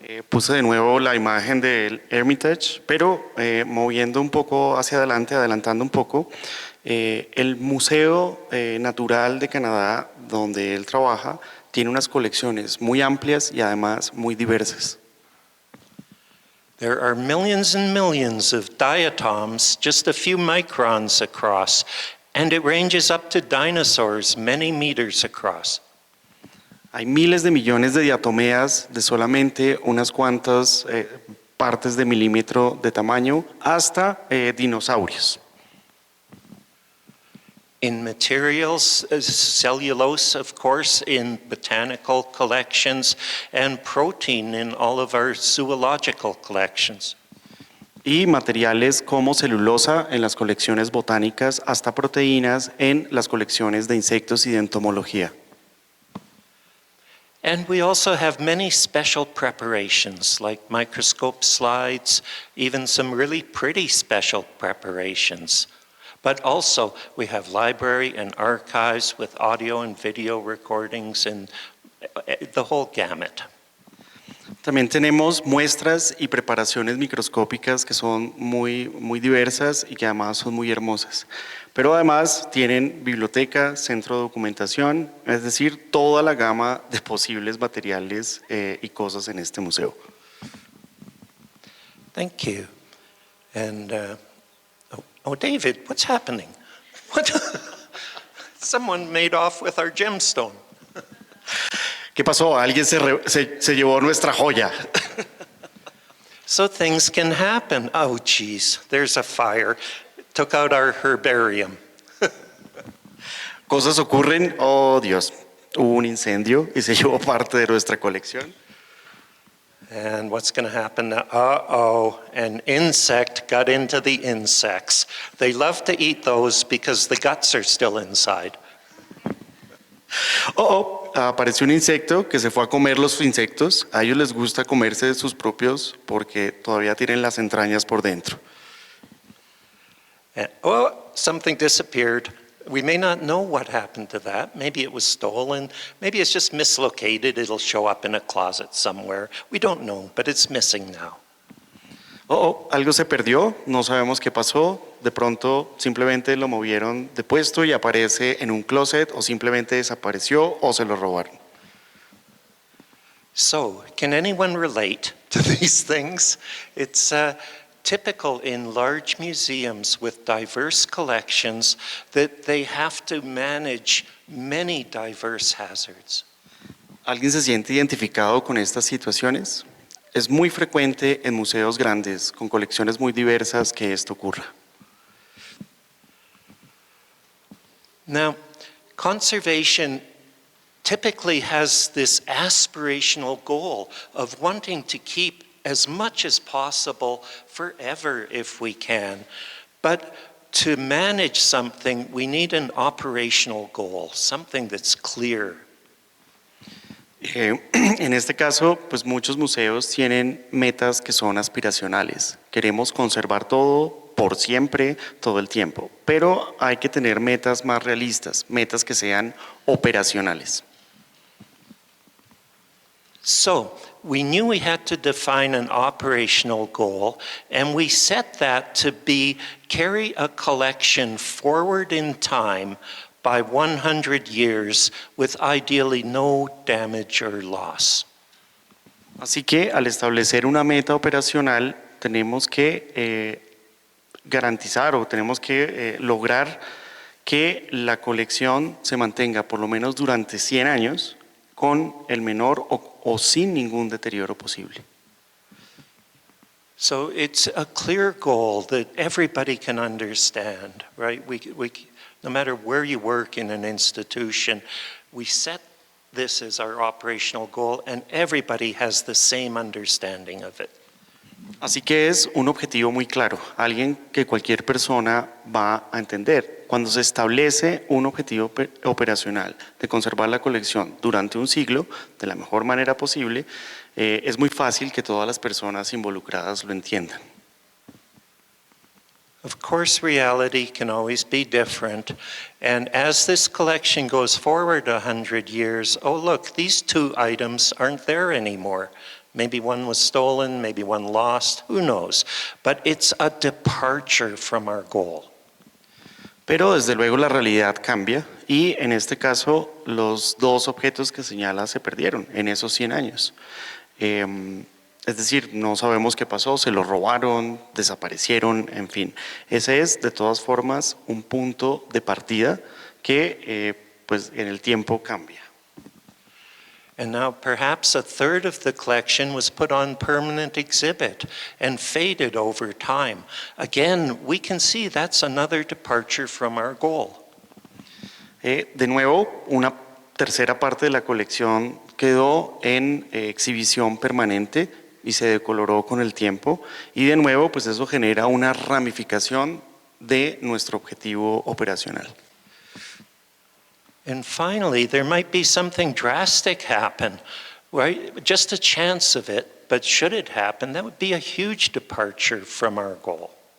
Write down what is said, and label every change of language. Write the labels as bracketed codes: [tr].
[es] Puse de nuevo la imagen del Hermitage, pero moviendo un poco hacia adelante, adelantando un poco, el Museo Natural de Canadá, donde él trabaja, tiene unas colecciones muy amplias y además muy diversas. [en] There are millions and millions of diatoms, just a few microns across, and it ranges up to dinosaurs many meters across. [es] Hay miles de millones de diatomeas de solamente unas cuantas partes de milímetro de tamaño hasta dinosaurios. [en] In materials, cellulose, of course, in botanical collections, and protein in all of our zoological collections. [es] Y materiales como celulosa en las colecciones botánicas hasta proteínas en las colecciones de insectos y de entomología. [en] And we also have many special preparations, like microscope slides, even some really pretty special preparations. But also, we have library and archives with audio and video recordings and the whole gamut. [es] También tenemos muestras y preparaciones microscópicas que son muy diversas y que además son muy hermosas. Pero además tienen biblioteca, centro de documentación, es decir, toda la gama de posibles materiales y cosas en este museo. [en] Thank you. And, David, what's happening? What? Someone made off with our gemstone. [es] ¿Qué pasó? Alguien se llevó nuestra joya. [en] So things can happen. Oh, geez, there's a fire. Took out our herbarium. [es] Cosas ocurren, oh Dios, hubo un incendio y se llevó parte de nuestra colección. [en] And what's going to happen now? Uh-oh, an insect got into the insects. They love to eat those because the guts are still inside. [es] Apareció un insecto que se fue a comer los insectos. A ellos les gusta comerse sus propios porque todavía tienen las entrañas por dentro. [en] And, something disappeared. We may not know what happened to that. Maybe it was stolen. Maybe it's just mislocated. It'll show up in a closet somewhere. We don't know, but it's missing now. [es] Algo se perdió, no sabemos qué pasó. De pronto simplemente lo movieron de puesto y aparece en un closet, o simplemente desapareció o se lo robaron. [en] So, can anyone relate to these things? It's typical in large museums with diverse collections that they have to manage many diverse hazards. [es] ¿Alguien se siente identificado con estas situaciones? Es muy frecuente en museos grandes, con colecciones muy diversas, que esto ocurra. [en] Now, conservation typically has this aspirational goal of wanting to keep as much as possible forever if we can. But to manage something, we need an operational goal, something that's clear. [es] En este caso, pues muchos museos tienen metas que son aspiracionales. Queremos conservar todo por siempre, todo el tiempo, pero hay que tener metas más realistas, metas que sean operacionales. [en] So, we knew we had to define an operational goal, and we set that to be carry a collection forward in time by 100 years with ideally no damage or loss. [es] Así que al establecer una meta operacional tenemos que garantizar o tenemos que lograr que la colección se mantenga por lo menos durante 100 años con el menor o sin ningún deterioro posible. [en] So it's a clear goal that everybody can understand, right? No matter where you work in an institution, we set this as our operational goal and everybody has the same understanding of it. [es] Así que es un objetivo muy claro, alguien que cualquier persona va a entender. Cuando se establece un objetivo operacional de conservar la colección durante un siglo de la mejor manera posible, es muy fácil que todas las personas involucradas lo entiendan. [en] Of course, reality can always be different. And as this collection goes forward 100 years, oh look, these two items aren't there anymore. Maybe one was stolen, maybe one lost, who knows? But it's a departure from our goal. [es] Pero desde luego la realidad cambia y en este caso los dos objetos que señala se perdieron en esos 100 años. Es decir, no sabemos qué pasó, se los robaron, desaparecieron, en fin. Ese es de todas formas un punto de partida que pues en el tiempo cambia. [en] And now perhaps a third of the collection was put on permanent exhibit and faded over time. Again, we can see that's another departure from our goal. [es] De nuevo, una tercera parte de la colección quedó en exhibición permanente y se decoloró con el tiempo. Y de nuevo, pues eso genera una ramificación de nuestro objetivo operacional. [en] And finally, there might be something drastic happen, right? Just a chance of it, but should it happen, that would be a huge departure from our goal.